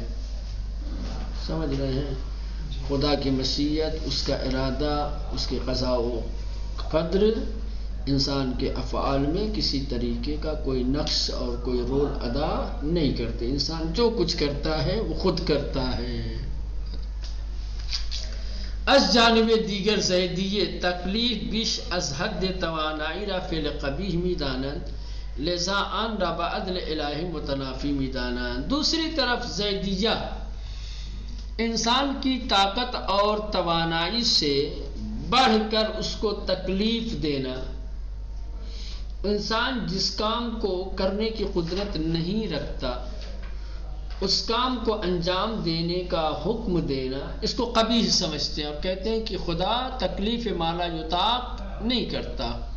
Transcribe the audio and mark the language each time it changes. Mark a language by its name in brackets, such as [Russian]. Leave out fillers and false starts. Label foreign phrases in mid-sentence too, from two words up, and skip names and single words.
[Urdu] سمجھ رہے ہیں؟ خدا کی مشیت، اس کا ارادہ، اس کے قضاء و قدر انسان کے افعال میں کسی طریقے کا کوئی نقش اور کوئی رول ادا نہیں کرتے. انسان جو کچھ کرتا ہے وہ خود کرتا ہے. [Persian] از جانب دیگر زیدیے تکلیف بیش از حد توانائی را فعل قبیح میدانند، لذا آن را با عدل الہی متنافی میدانند. [Urdu] دوسری طرف زیدیہ انسان کی طاقت اور توانائی سے بڑھ کر اس کو تکلیف دینا، انسان جس کام کو کرنے کی قدرت نہیں رکھتا اس کام کو انجام دینے کا حکم دینا، اس کو قبیح سمجھتے ہیں اور کہتے ہیں کہ خدا [Arabic] تکلیف ما لا یطاق [Urdu] نہیں کرتا.